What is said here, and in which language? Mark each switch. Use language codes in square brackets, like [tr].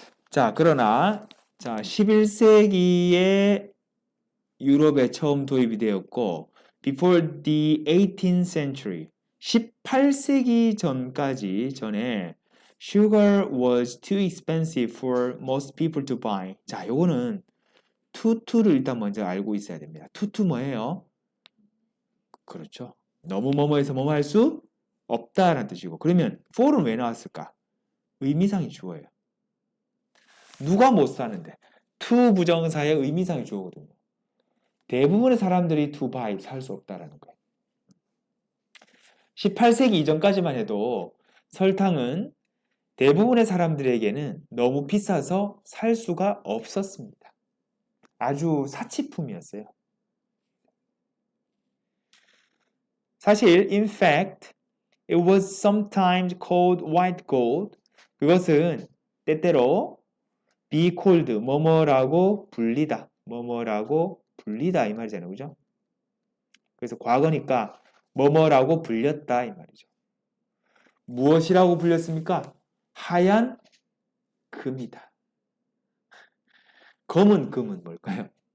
[ko] 자, 그러나 자, 11세기에 유럽에 처음 도입이 되었고 [en] before the 18th century [ko] 18세기 전에 [en] sugar was too expensive for most people to buy. [ko] 자, 요거는 투투를 일단 먼저 알고 있어야 됩니다. 투투 뭐예요? 그렇죠. 너무 뭐뭐해서 뭐뭐 할 수 없다라는 뜻이고 그러면 for은 왜 나왔을까? 의미상이 주어예요. 누가 못 사는데 to 부정사의 의미상이 주어거든요. 대부분의 사람들이 [en] to buy [ko] 살 수 없다라는 거예요. 18세기 이전까지만 해도 설탕은 대부분의 사람들에게는 너무 비싸서 살 수가 없었습니다. 아주 사치품이었어요. 사실 [en] in fact it was sometimes called white gold. [ko] 그것은 때때로 be called 뭐뭐라고 불리다. 뭐뭐라고 불리다 이 말이잖아요. 그죠? 그래서 과거니까 뭐뭐라고 불렸다 이 말이죠. 무엇이라고 불렸습니까? 하얀 금이다. 검은 금은 뭘까요?